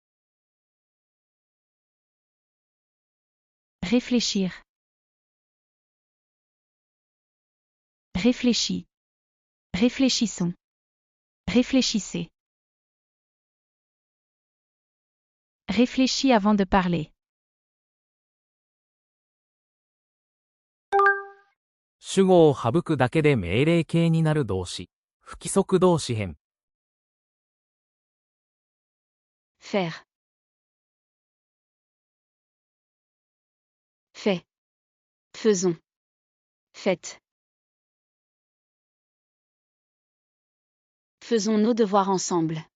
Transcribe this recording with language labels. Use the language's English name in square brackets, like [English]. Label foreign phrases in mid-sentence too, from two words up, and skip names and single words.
[French] Réfléchir. Réfléchis. Réfléchissons. Réfléchissez. Réfléchis avant de parler. [Japanese] 主語を省くだけで命令形になる動詞。不規則動詞編。 [French] Faire. Fait. Faisons. Faites. Faisons nos devoirs ensemble.